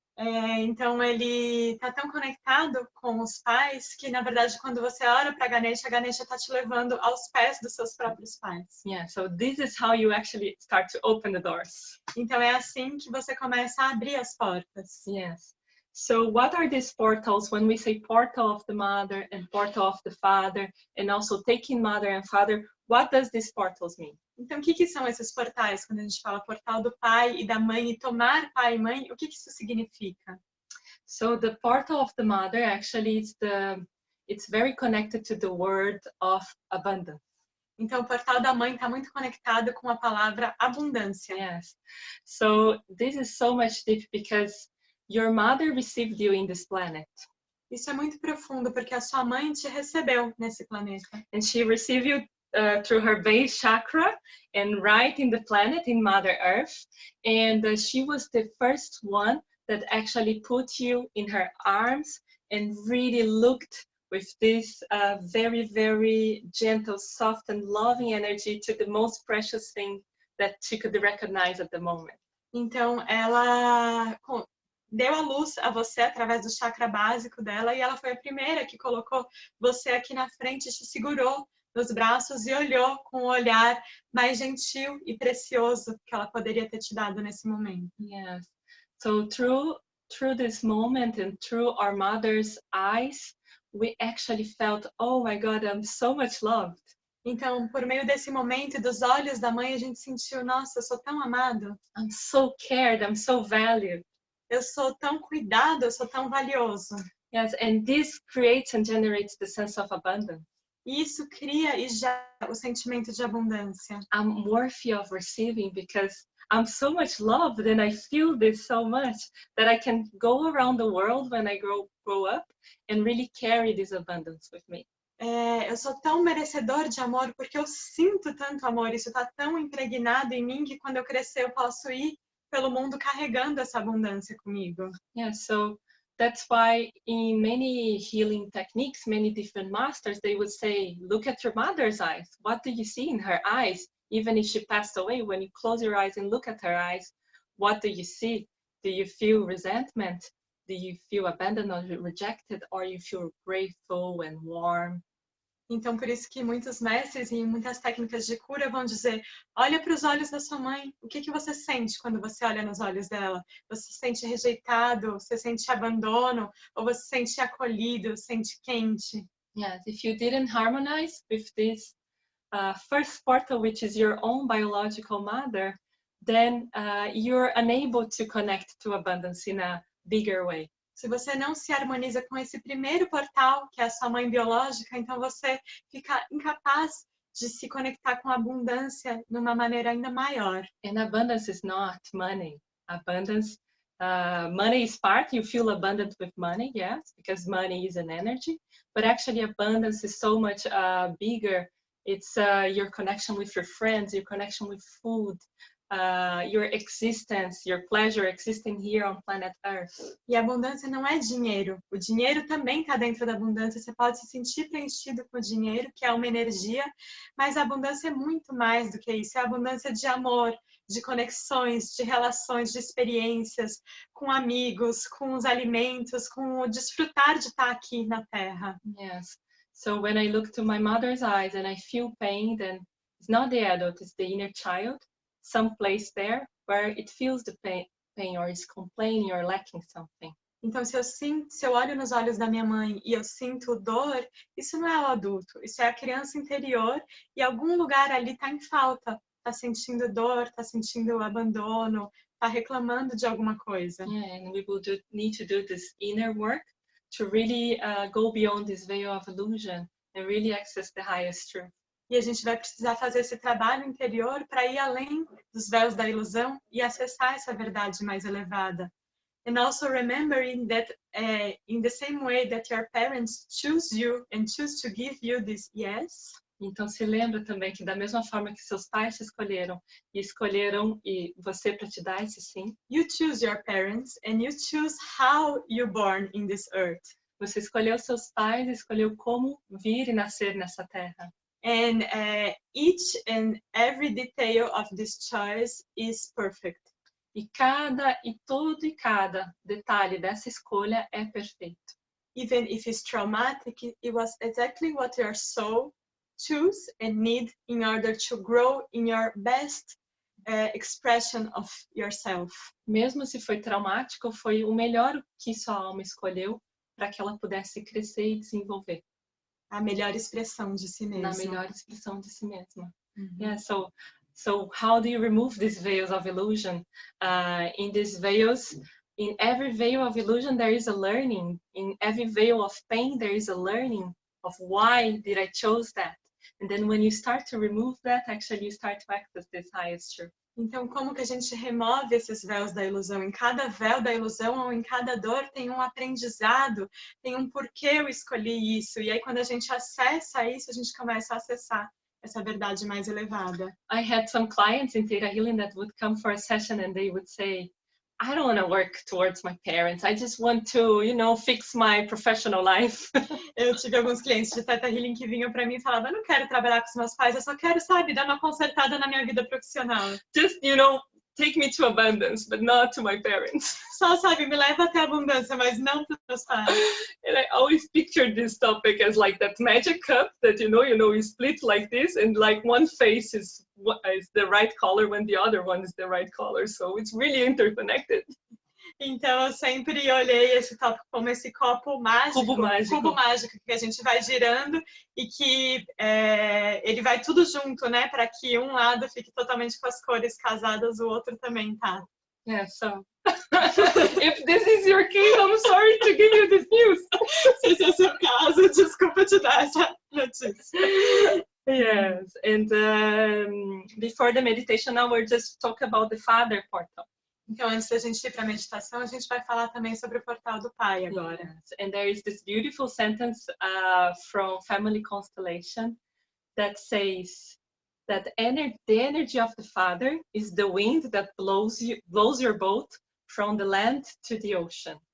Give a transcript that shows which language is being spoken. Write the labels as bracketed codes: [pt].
[pt] Então ele está tão conectado com os pais que, na verdade, quando você ora para Ganesha, a Ganesha está te levando aos pés dos seus próprios pais. [en] Yeah, so this is how you actually start to open the doors. [pt] Então é assim que você começa a abrir as portas. [en] Yes. So what are these portals? When we say portal of the mother and portal of the father, and also taking mother and father, what does these portals mean? [pt] Então, o que são esses portais? Quando a gente fala portal do pai e da mãe, e tomar pai e mãe, o que isso significa? [en] So the portal of the mother actually is it's very connected to the word of abundance. [pt] Então, o portal da mãe está muito conectado com a palavra abundância. [en] Yes. So this is so much deep because your mother received you in this planet. [pt] Isso é muito profundo porque a sua mãe te recebeu nesse planeta. [en] And she received you through her base chakra and right in the planet, in Mother Earth. And she was the first one that actually put you in her arms and really looked with this very, very gentle, soft and loving energy to the most precious thing that she could recognize at the moment. [pt] Então, ela deu a luz a você através do chakra básico dela e ela foi a primeira que colocou você aqui na frente, te segurou nos braços e olhou com um olhar mais gentil e precioso que ela poderia ter te dado nesse momento. [en] Yes. So through this moment and through our mother's eyes, we actually felt, oh my God, I'm so much loved. [pt] Então, por meio desse momento e dos olhos da mãe, a gente sentiu, nossa, eu sou tão amado. [en] I'm so cared, I'm so valued. [pt] Eu sou tão cuidado, eu sou tão valioso. [en] Yes, and this creates and generates the sense of abundance. [pt] E isso cria e gera o sentimento de abundância. [en] I'm worthy of receiving because I'm so much loved and I feel this so much that I can go around the world when I grow up and really carry this abundance with me. [pt] Eu sou tão merecedor de amor porque eu sinto tanto amor, isso está tão impregnado em mim que quando eu crescer eu posso ir pelo mundo carregando essa abundância comigo. [en] Yeah, so that's why in many healing techniques, many different masters, they would say, look at your mother's eyes. What do you see in her eyes? Even if she passed away, when you close your eyes and look at her eyes, what do you see? Do you feel resentment? Do you feel abandoned or rejected? Or you feel grateful and warm? [pt] Então, por isso que muitos mestres e muitas técnicas de cura vão dizer: olha para os olhos da sua mãe, o que você sente quando você olha nos olhos dela? Você se sente rejeitado, você sente abandono, ou você se sente acolhido, sente quente? [en] Yes, if you didn't harmonize with this first portal, which is your own biological mother, then you're unable to connect to abundance in a bigger way. [pt] Se você não se harmoniza com esse primeiro portal, que é a sua mãe biológica, então você fica incapaz de se conectar com a abundância de uma maneira ainda maior. [en] And abundance is not money. Abundance, money is part. You feel abundant with money, yes, because money is an energy. But actually, abundance is so much bigger. It's your connection with your friends, your connection with food, your existence, your pleasure existing here on planet Earth. [pt] E a abundância não é dinheiro. O dinheiro também está dentro da abundância. Você pode se sentir preenchido com o dinheiro, que é uma energia, mas a abundância é muito mais do que isso. É a abundância de amor, de conexões, de relações, de experiências, com amigos, com os alimentos, com o desfrutar de estar aqui na Terra. [en] Yes. So when I look to my mother's eyes and I feel pain, then it's not the adult, it's the inner child. Some place there where it feels the pain or is complaining or lacking something. [pt] Então, se eu olho nos olhos da minha mãe e eu sinto dor, isso não é o adulto, isso é a criança interior e algum lugar ali está em falta, está sentindo dor, está sentindo abandono, está reclamando de alguma coisa. [en] Yeah, and we will need to do this inner work to really go beyond this veil of illusion and really access the highest truth. [pt] E a gente vai precisar fazer esse trabalho interior para ir além dos véus da ilusão e acessar essa verdade mais elevada. [en] And also remembering that in the same way that your parents choose you and choose to give you this yes. [pt] Então se lembra também que da mesma forma que seus pais te escolheram e você para te dar esse sim. [en] You choose your parents and you choose how you're born in this earth. [pt] Você escolheu seus pais, escolheu como vir e nascer nessa terra. [en] And each and every detail of this choice is perfect. [pt] E todo e cada detalhe dessa escolha é perfeito. [en] Even if it's traumatic, it was exactly what your soul choose and need in order to grow in your best expression of yourself. [pt] Mesmo se foi traumático, foi o melhor que sua alma escolheu para que ela pudesse crescer e desenvolver. A melhor expressão de si mesma. Na melhor expressão de si mesma. [en] Yeah, so how do you remove these veils of illusion? In these veils, in every veil of illusion, there is a learning. In every veil of pain, there is a learning of why did I chose that. And then when you start to remove that, actually you start to access this highest truth. [pt] Então, como que a gente remove esses véus da ilusão? Em cada véu da ilusão ou em cada dor tem um aprendizado, tem um porquê eu escolhi isso. E aí, quando a gente acessa isso, a gente começa a acessar essa verdade mais elevada. [en] I had some clients in Theta Healing that would come for a session and they would say, I don't want to work towards my parents. I just want to, fix my professional life. [pt] Eu tive alguns clientes de Theta Healing que vinham para mim e falavam, eu não quero trabalhar com os meus pais, eu só quero, sabe, dar uma consertada na minha vida profissional. [en] Just, take me to abundance, but not to my parents. [pt] Só, sabe, me leva até a abundância, mas não para os meus pais. [en] And I always pictured this topic as like that magic cup that, you split like this and like one face is the right color when the other one is the right color. So it's really interconnected. [pt] Então, eu sempre olhei esse tópico como esse cubo mágico que a gente vai girando e que ele vai tudo junto, né? Para que um lado fique totalmente com as cores casadas, o outro também tá. [en] Yeah, so if this is your case, I'm sorry to give you this news. [pt] Se esse é o seu caso, desculpa te dar essa notícia. [en] Yes, and before the meditation now, we're just talking about the Father portal. [pt] Então, antes da gente ir para a meditação, a gente vai falar também sobre o portal do Pai agora. [en] Yes. And there is this beautiful sentence from Family Constellation that says that the energy of the Father is the wind that blows your boat from the land to the ocean.